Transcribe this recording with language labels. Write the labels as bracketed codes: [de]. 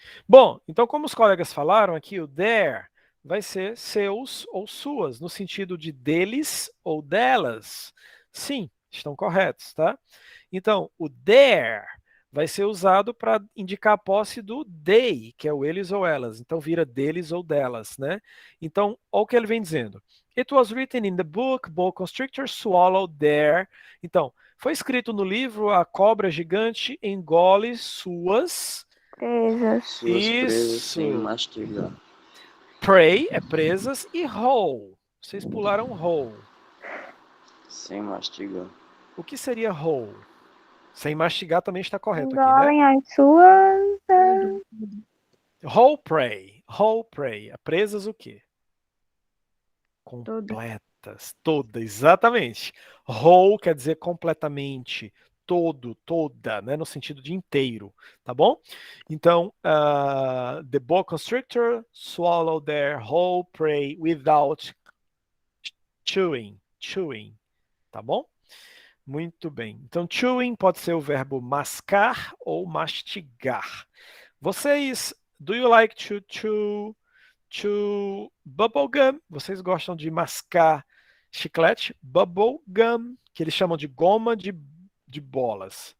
[pt] Bom, então como os colegas falaram aqui, o their vai ser seus ou suas, no sentido de deles ou delas. Sim, estão corretos, tá? Então, o their vai ser usado para indicar a posse do they, que é o eles ou elas. Então vira deles ou delas, né? Então, olha o que ele vem dizendo. [en] It was written in the book, boa constrictor swallowed their. [pt] Então, foi escrito no livro, a cobra gigante engole suas Presas. Suas presas sem Isso. mastigar. Prey é presas e whole. Vocês pularam whole. Sem mastigar. O que seria whole? Sem mastigar também está correto aqui, né? Engolem as suas. [en] Whole prey. Whole prey. [pt] Presas o quê? Completas. Toda, exatamente. Whole quer dizer completamente. Todo, toda, né? No sentido de inteiro, tá bom? [en] Então, the boa constrictor swallow their whole prey without chewing, [pt] tá bom? Muito bem. Então, chewing pode ser o verbo mascar ou mastigar. [en] Vocês, do you like to chew bubble gum? [pt] Vocês gostam de mascar chiclete? Bubble gum, que eles chamam de goma de bolas.